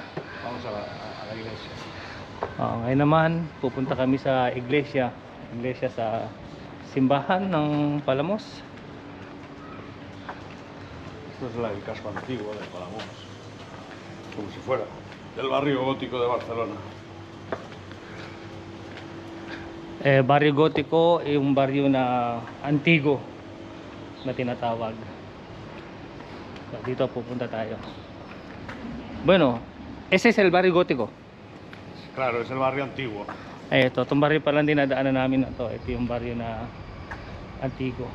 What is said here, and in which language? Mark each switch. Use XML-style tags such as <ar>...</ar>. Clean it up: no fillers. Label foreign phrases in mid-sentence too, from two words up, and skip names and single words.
<es>Vamos a la iglesia.</es> <tl>Ngayon naman, pupunta kami sa iglesia. Iglesia sa simbahan ng Palamos.</tl> <es>Esto es el casco antiguo de Palamos, como si fuera del barrio gótico de Barcelona. Barrio Gótico,</es> <tl>yung barrio na antigo na tinatawag. So, dito pupunta tayo.</tl> <es>Bueno, ese es el barrio gótico. Claro, es el barrio antiguo.</es> <tl>Ito, itong barrio palang dinadaanan namin na to. Ito yung barrio na antigo.</tl>